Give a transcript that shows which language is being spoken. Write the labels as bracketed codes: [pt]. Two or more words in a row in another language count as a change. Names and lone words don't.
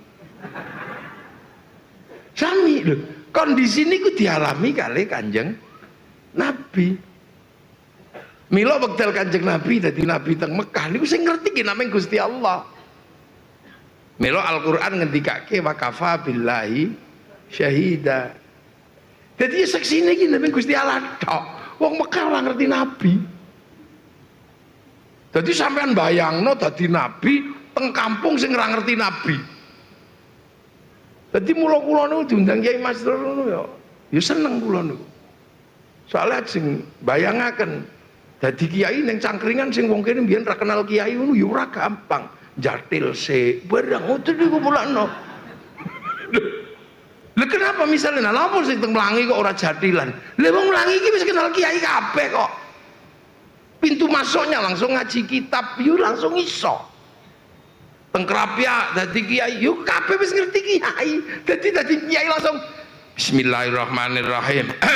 [jv] Sami lho, kondisi niku dialami kali Kanjeng Nabi. Mila wekdal Kanjeng Nabi dadi nabi teng Mekah niku sing ngerti ki namung Gusti Allah. Mila Al-Qur'an ngendikake [ar] وكفى بالله شهيدا. [jv] Dadi saksine iki namung Gusti Allah tok. Wong Mekah ora ngerti nabi. Dadi sampean bayangno dadi nabi teng kampung sing ora ngerti nabi. Dadi mula kula niku diundang Kiai Masrur ngono ya seneng kula niku. Soale sing bayangaken dadi kiai ning Cangkringan sing wong kene mbiyen ra kenal kiai ngono ya ora gampang. Jatil se barang ngoten niku mulakno. Lha kenapa misalnya lha sing teng Melangi kok ora jatilan? Lha wong Melangi iki wis kenal kiai kabeh kok. [id] Pintu masuknya [jv] langsung ngaji kitab yo langsung iso. Teng Krapyak dadi kiai yo kabeh wis ngerti kiai. Dadi kiai langsung bismillahirrahmanirrahim.